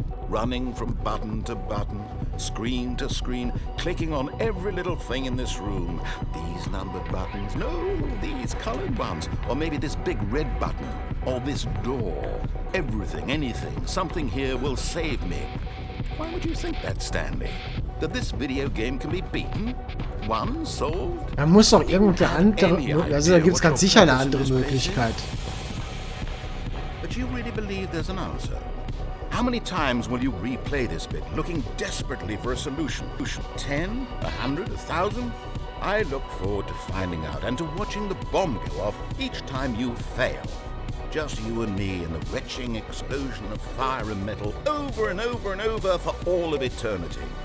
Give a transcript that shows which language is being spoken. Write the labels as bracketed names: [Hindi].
[English] Running from button to button, screen to screen, clicking on every little thing in this room. These numbered buttons, no, these colored ones. Or maybe this big red button, or this door. Everything, anything, something here will save me. Why would you think that, Stanley? That this video game can be beaten? Won? Solved? [German] Da muss doch irgendeine andere... Also da gibt es ganz sicher eine andere Möglichkeit. [English] But you really believe there's an answer? How many times will you replay this bit, looking desperately for a solution? 10? 100? 1,000? I look forward to finding out and to watching the bomb go off each time you fail. Just you and me and the retching explosion of fire and metal over and over and over for all of eternity.